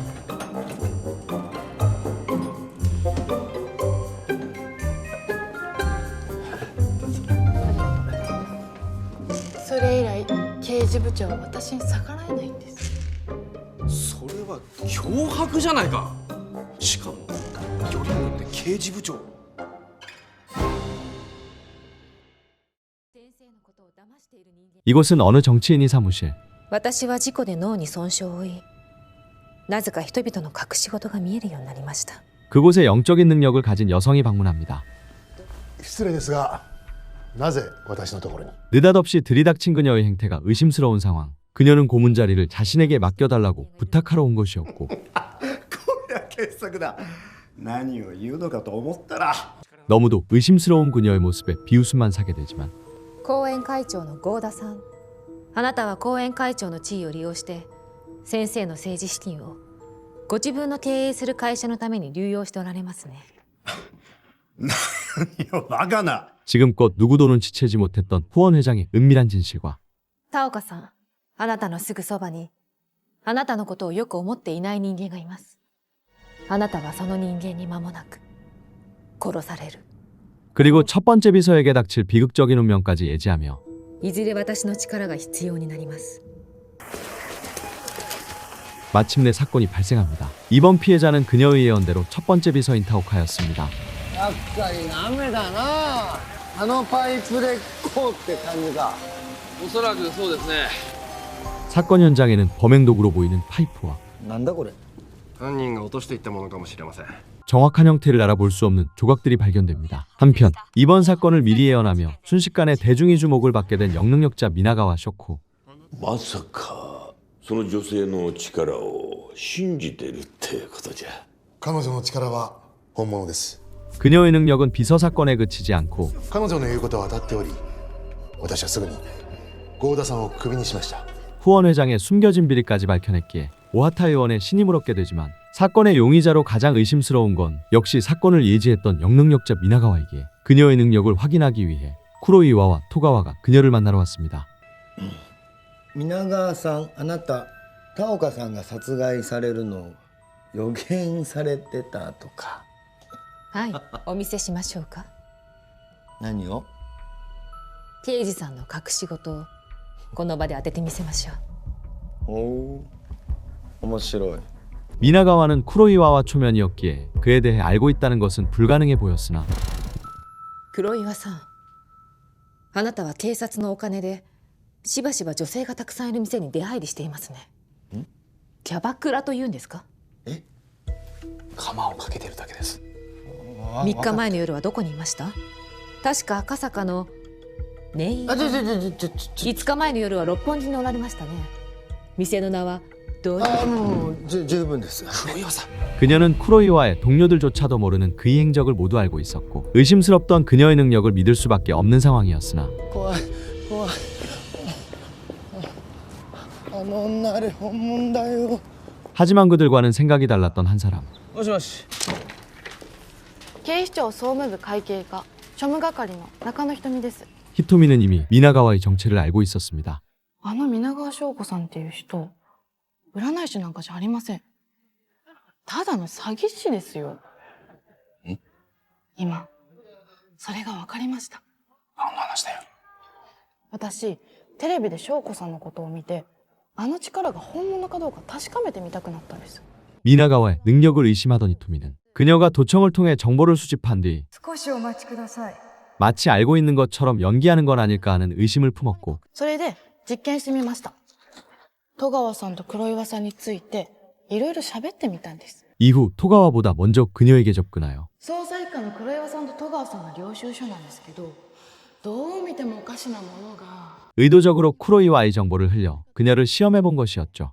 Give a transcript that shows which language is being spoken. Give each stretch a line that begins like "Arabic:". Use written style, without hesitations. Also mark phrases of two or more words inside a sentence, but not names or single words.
Japanese: それ以来刑事部長は私に逆らえないんです。それは脅迫じゃないか。しかもよりによって刑事部長。
Korean: 이곳은 어느 정치인이 사무실.
Japanese: 私は事故で脳に損傷を負い、なぜか人々の隠し事が見えるようになりました。
Korean: 그곳에 영적인 능력을 가진 여성이 방문합니다.
Japanese: 失礼ですが、なぜ私のところに?
Korean: 느닷없이 들이닥친 그녀의 행태가 의심스러운 상황. 그녀는 고문 자리를 자신에게 맡겨달라고 부탁하러 온 것이었고,
Japanese: こりゃ傑作だ。何を言うのかと思ったら
Korean: 너무도 의심스러운 그녀의 모습에 비웃음만 사게 되지만,
Japanese: 後援会長の合田さん、あなたは後援会長の地位を利用して先生の政治資金をご自分の経営する会社のために流用しておられますね。何よバカな。
Korean: 지금껏 누구도 눈치채지 못했던 후원 회장의 은밀한 진실과
Japanese: 田岡さん、あなたのすぐそばにあなたのことをよく思っていない人間がいます。あなたはその人間に間もなく殺される。
Korean: 그리고 첫 번째 비서에게 닥칠 비극적인 운명까지 예지하며
Japanese: いずれ私の力が必要になります。
Korean: 마침내 사건이 발생합니다. 이번 피해자는 그녀의 예언대로 첫 번째 비서인 타오카였습니다.
Japanese: やっぱりダメだな。あのパイプでこうって感じか。おそらくそうですね。
Korean: 사건 현장에는 범행 도구로 보이는 파이프와
Japanese: なんだこれ。犯人が落としていったものかもしれません。
Korean: 정확한 형태를 알아볼 수 없는 조각들이 발견됩니다. 한편 이번 사건을 미리 예언하며 순식간에 대중의 주목을 받게 된 영능력자 미나가와 쇼코.
Japanese: まさかその女性の力を信じてるってことじゃ。彼女の力は本物です。
Korean: 그녀의 능력은 비서 사건에 그치지 않고
Japanese: 彼女の言うことは当たっており、私はすぐに郷田さんをクビにしました。
Korean: 후원 회장의 숨겨진 비리까지 밝혀냈기에 오하타 의원의 신임을 얻게 되지만 사건의 용의자로 가장 의심스러운 건 역시 사건을 예지했던 영능력자 미나가와이기에 그녀의 능력을 확인하기 위해 쿠로이와와 토가와가 그녀를 만나러 왔습니다.
Japanese: 皆川さん、あなた田岡さんが殺害されるのを予言されてたとか。はい、お見せしましょうか。何を？刑事さんの隠し事をこの場で当ててみせましょう。おお、面白い。
Korean: 미나가와는 쿠로이와와 초면이었기에 그에 대해 알고 있다는 것은 불가능해 보였으나
Japanese: 黒岩さん、あなたは警察のお金でしばしば女性がたくさんいる店に出入りしていますね。キャバクラというんですか？釜をかけてるだけです。 3日前の夜はどこにいました？確か赤坂のネイル。5日前の夜は六本木におられましたね。店の名はどういう？もう十分です。
Korean: 그녀는 쿠로이와의 동료들조차도 모르는 그의 행적을 모두 알고 있었고 의심스럽던 그녀의 능력을 믿을 수밖에 없는 상황이었으나
Japanese: 怖い怖い。あの女あれ本物だよ。
Korean: 하지만 그들과는 생각이 달랐던 한 사람.
Japanese: もしもし。警視庁総務部会計課庶務係の中野ひとみです。
Korean: 히토미는 이미 미나가와의 정체를 알고 있었습니다.
Japanese: あの皆川翔子さんっていう人、占い師なんかじゃありません。ただの詐欺師ですよ。今それが分かりました。何の話だよ。私テレビで翔子さんのことを見て、あの力が本物かどうか確かめてみたくなったんです。
Korean: 미나가와의 능력을 의심하던 히토미는 그녀가 도청을 통해 정보를 수집한 뒤
Japanese: 少しお待ちください。
Korean: 마치 알고 있는 것처럼 연기하는 건 아닐까 하는 의심을 품었고
Japanese: それで実験してみました。戸川さんと黒岩さんについていろいろ喋ってみたんです。
Korean: 이후 토가와보다 먼저 그녀에게 접근하여
Japanese: 捜査一課の黒岩さんと戸川さんの領収書なんですけど、どう見てもおかしなものが。
Korean: 의도적으로 쿠로이와의 정보를 흘려 그녀를 시험해본 것이었죠.